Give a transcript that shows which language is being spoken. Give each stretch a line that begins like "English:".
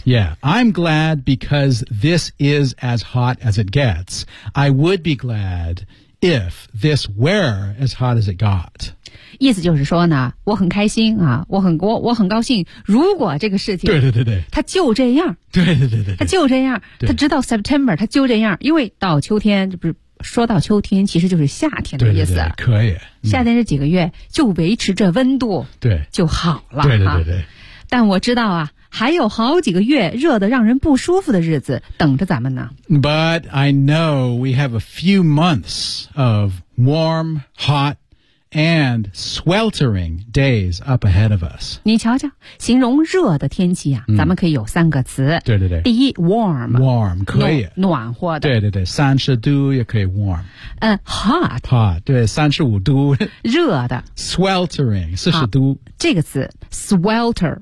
English: Yeah, I'm glad because this is as hot as it gets. I would be glad if this were as hot as it got.
Chinese: 意思就是说呢，我很开心啊，我很高兴。如果这个事情，对对对对，它就这样，对对对 对, 对，它就这样，它直到 September 它就这样，因为到秋天这不是。说到秋天其实就是夏天的意思。对对对，可以、夏天这几个月就维持着温度对就好了。对对对对、但我知道啊还有好几个月热得让人不舒服的日子等着咱们呢。
English: But I know we have a few months of warm, hot, and sweltering days up ahead of us.
Chinese: 你瞧瞧形容热的天气啊、咱们可以有三个词。对对对。第一 warm。 warm, 可以。暖和的。对对对。三十度也可以 warm。
English: hot。
Chinese: hot, 对三十五度。热的。 sweltering, 四十度。这个词 swelter。